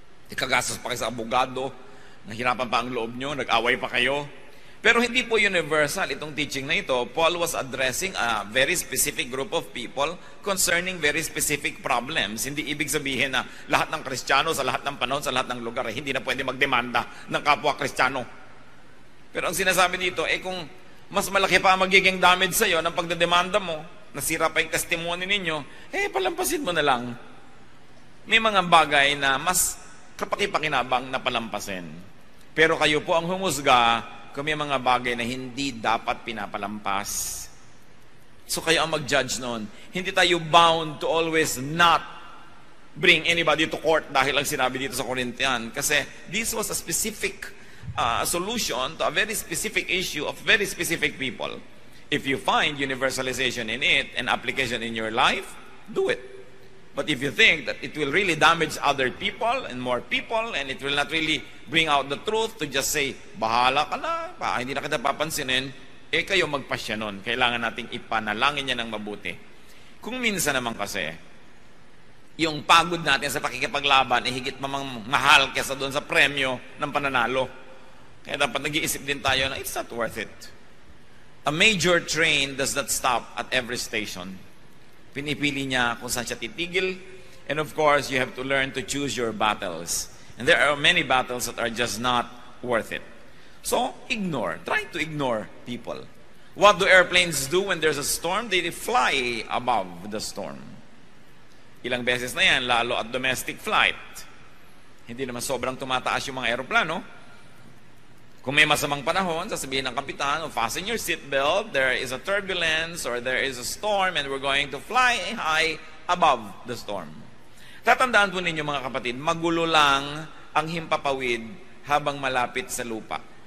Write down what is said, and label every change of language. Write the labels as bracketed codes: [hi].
[tl] Ikagastos pa kayo sa abogado, nahirapan pa ang loob nyo, nag-away pa kayo. Pero hindi po universal itong teaching na ito. [en] Paul was addressing a very specific group of people concerning very specific problems. [tl] Hindi ibig sabihin na lahat ng Kristiyano sa lahat ng panahon, sa lahat ng lugar, hindi na pwede magdemanda ng kapwa Kristiyano. Pero ang sinasabi dito, kung mas malaki pa ang magiging damage sa iyo ng pagdedemanda mo, nasira pa yung testimony ninyo, palampasin mo na lang. May mga bagay na mas kapakipakinabang na palampasin. Pero kayo po ang humusga kung may mga bagay na hindi dapat pinapalampas. So kayo ang mag-judge noon. Hindi tayo [en] bound to always not bring anybody to court [tl] dahil ang sinabi dito sa Corinthian. [en] Kasi this was a specific solution to a very specific issue of very specific people. If you find universalization in it and application in your life, do it. But if you think that it will really damage other people and more people and it will not really bring out the truth to just say, [tl] bahala ka na, hindi na kita papansinin, kayo magpasya nun. Kailangan nating ipanalangin niya ng mabuti. Kung minsan naman kasi, yung pagod natin sa pakikipaglaban, higit mamang mahal kesa doon sa premyo ng pananalo. Kaya dapat nag-iisip din tayo na [en] it's not worth it. A major train does not stop at every station. [tl] Pinipili niya kung saan siya titigil. [en] And of course, you have to learn to choose your battles. And there are many battles that are just not worth it. So, ignore. Try to ignore people. What do airplanes do when there's a storm? They fly above the storm. [tl] Ilang beses na yan, lalo at domestic flight. Hindi naman sobrang tumataas yung mga aeroplano. Kung may masamang panahon, sasabihin ng kapitan, [en] fasten your seatbelt, there is a turbulence or there is a storm and we're going to fly high above the storm. [tl] Tatandaan po ninyo mga kapatid, magulo lang ang himpapawid habang malapit sa lupa.